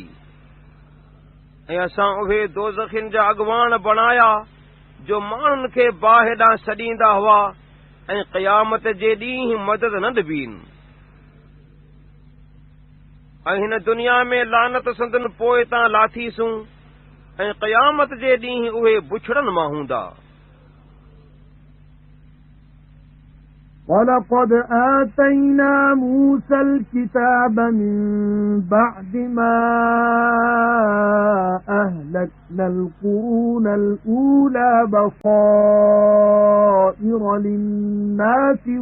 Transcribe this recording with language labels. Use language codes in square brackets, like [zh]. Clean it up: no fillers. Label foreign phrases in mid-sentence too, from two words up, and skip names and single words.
[sd] ऐं असां उहे दोज़खिन जा अॻवान बणाया जो माण्हुनि खे बाहि ॾांहुं सॾींदा हुआ ऐं क़यामत जे ॾींहुं मदद न ॾिबीन। ऐं हिन दुनिया में लानत संदन पोइ तां लाथीसूं ऐं क़यामत जे ॾींहुं उहे बुछड़नि मां हूंदा। [ar] وَلَقَدْ آتَيْنَا مُوسَى الْكِتَابَ مِنْ بَعْدِ مَا أَهْلَكْنَا الْقُرُونَ الْأُولَى بَصَائِرَ لِلنَّاسِ